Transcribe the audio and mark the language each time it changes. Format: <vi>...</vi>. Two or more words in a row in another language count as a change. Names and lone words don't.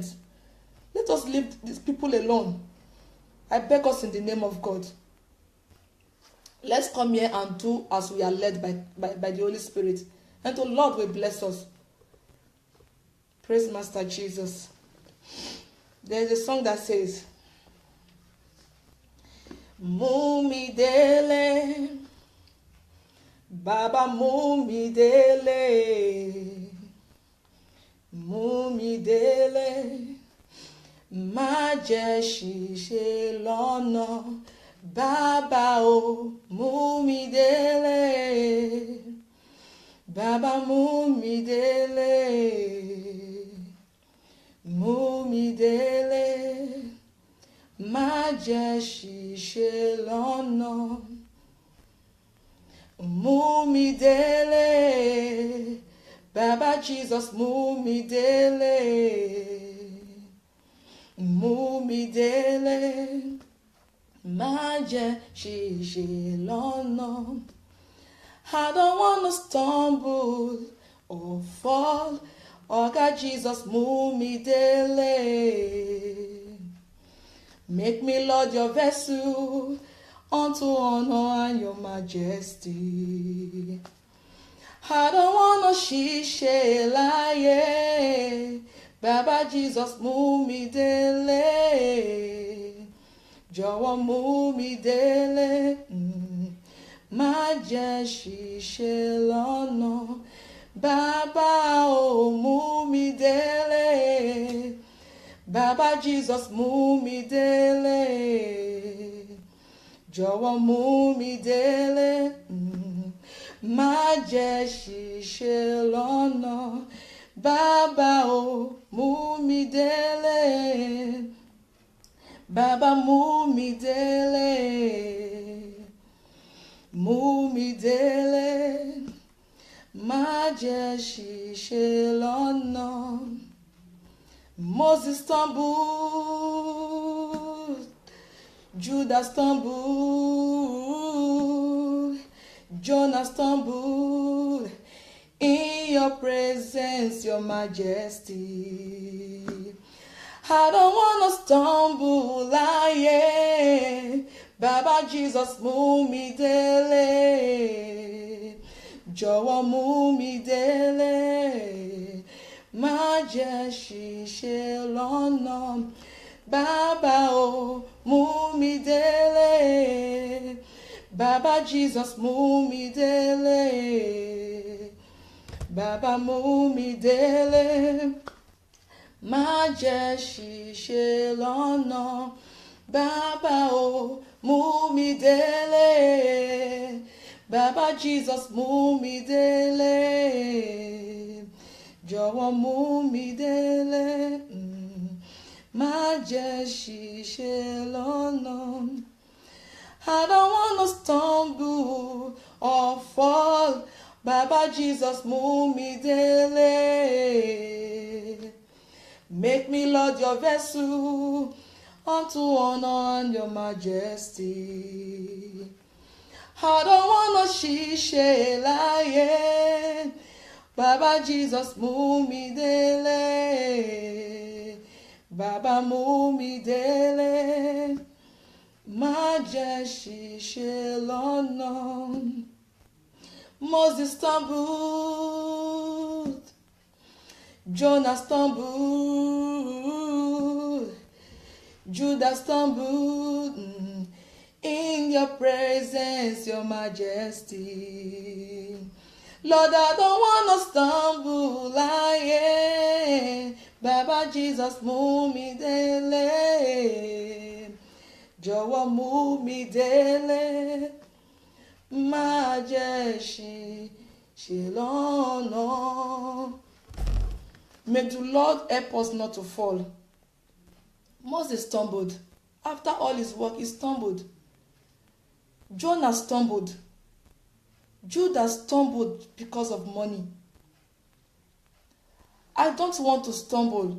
<en>Let us leave these people alone. I beg us in the name of God. Let's come here and do as we are led by the Holy Spirit. And the Lord will bless us. Praise Master Jesus. There's a song that says,</en> <yo>Mumi dele, Baba mumi dele, mumi dele, má jẹ́ ṣìṣe lọ́nà, Baba o mumi dele, Baba mumi dele, mumi dele, má jẹ́ ṣìṣe lọ́nà, mumi dele, Baba Jesus mumi dele, mumi dele, má jẹ́ ṣìṣe lọ́nà.</yo> <en>I don't want to stumble or fall. Oh God, Jesus,</en> <yo>mumi dele.</yo> <en>Make me, Lord, your vessel unto honor and your majesty. I don't want to</en> <yo>ṣìṣe láyé. Baba Jesus, mumi dele. Jọ̀wọ́ mumi dele. Má jẹ́ ṣìṣe lọ́nà. Baba o mumi dele. Baba Jesus mumi dele. Jọ̀wọ́ mumi dele. Má jẹ́ ṣìṣe lọ́nà. Baba o mumi dele. Baba mumi dele. Mumi dele. Má jẹ́ ṣìṣe lọ́nà.</yo> <en>Moses stumbled, Judah stumbled, Jonah stumbled. In your presence, your majesty. I don't want to stumble, yeah.</en> <yo>Baba Jesus, mumi dele. Jọ̀wọ́ mumi dele. Má jẹ́ ṣìṣe lọ́nà. Baba o mumi dele. Baba Jesus mumi dele. Baba mumi dele. Má jẹ́ ṣìṣe lọ́nà. Baba o mumi dele. Baba Jesus mumi dele. Jọ̀wọ́ mumi dele. Má jẹ́ ṣìṣe lọ́nà.</yo> <en>I don't want to stumble or fall.</en> <yo>Baba Jesus mumi dele.</yo> <en>Make me, Lord, your vessel unto honor and your majesty. I don't want to</en> <yo>ṣìṣe láyé. Baba Jesus mumi dele. Baba mumi dele. Má jẹ́ ṣìṣe lọ́nà.</yo> <en>Moses stumbled. Jonah stumbled. Judah stumbled. In your presence, your majesty. Lord, I don't want to stumble, yeah.</en> <yo>Baba Jesus, mumi dele. Jọ̀wọ́ mumi dele. Má jẹ́ ṣìṣe lọ́nà.</yo> <en>May the Lord help us not to fall. Moses stumbled. After all his work, he stumbled. Jonah stumbled. Judas stumbled because of money. I don't want to stumble.</en>